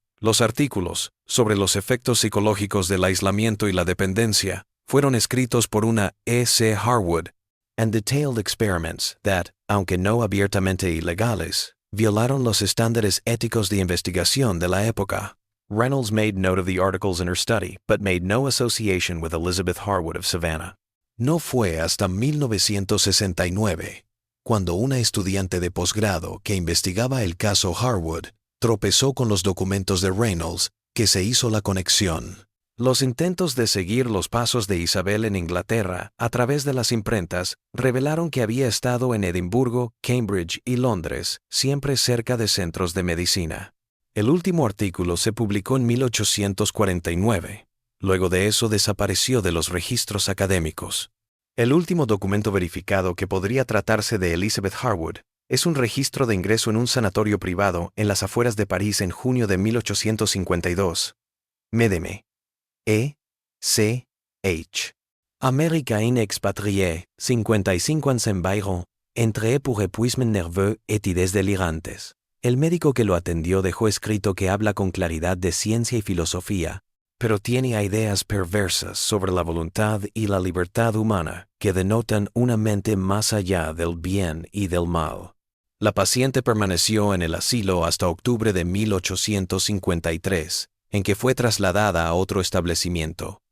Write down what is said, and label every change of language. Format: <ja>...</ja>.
<es>Los artículos, sobre los efectos psicológicos del aislamiento y la dependencia, fueron escritos por una E.C. Harwood,</es> <en>and detailed experiments that,</en> <es>aunque no abiertamente ilegales, violaron los estándares éticos de investigación de la época.</es> <en>Reynolds made note of the articles in her study, but made no association with Elizabeth Harwood of Savannah.</en> <es>No fue hasta 1969, cuando una estudiante de posgrado que investigaba el caso Harwood tropezó con los documentos de Reynolds, que se hizo la conexión. Los intentos de seguir los pasos de Isabel en Inglaterra a través de las imprentas revelaron que había estado en Edimburgo, Cambridge y Londres, siempre cerca de centros de medicina. El último artículo se publicó en 1849. Luego de eso desapareció de los registros académicos. El último documento verificado que podría tratarse de Elizabeth Harwood es un registro de ingreso en un sanatorio privado en las afueras de París en junio de 1852. Médeme. E. C. H.</es> <fr>Américain expatrié, 55 ans environ, entré pour épuisement nerveux et</fr> <es>ideas delirantes. El médico que lo atendió dejó escrito que habla con claridad de ciencia y filosofía, pero tiene ideas perversas sobre la voluntad y la libertad humana que denotan una mente más allá del bien y del mal. La paciente permaneció en el asilo hasta octubre de 1853, en que fue trasladada a otro establecimiento.</es>